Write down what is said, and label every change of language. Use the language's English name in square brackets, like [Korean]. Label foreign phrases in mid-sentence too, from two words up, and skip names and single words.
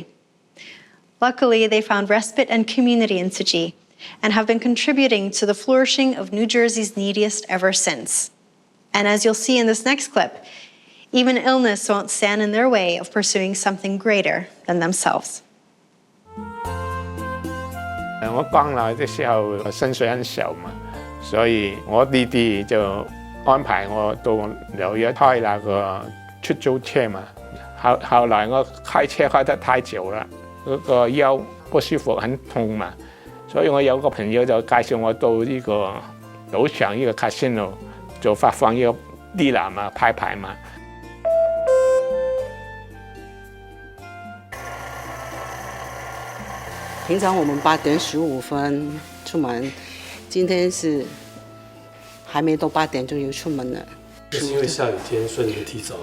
[English] Luckily, they found respite and community in Tzu Chi and have been contributing to the flourishing of New Jersey's neediest ever since. And as you'll see in this next clip, even illness won't stand in their way of pursuing something greater than themselves. [Chinese] 我刚来的时候薪水很少嘛，所以我弟弟就安排我到纽约开那个出租车嘛。後來我開車開得太久了，嗰個腰不舒服，很痛嘛，所以我有個朋友就介紹我到呢個賭場呢個 casino 就發放呢個地籃嘛，派牌嘛。平常我们8点15分出门，今天是还没到8点就有出门了。就是因为下雨天，所以你们提早了。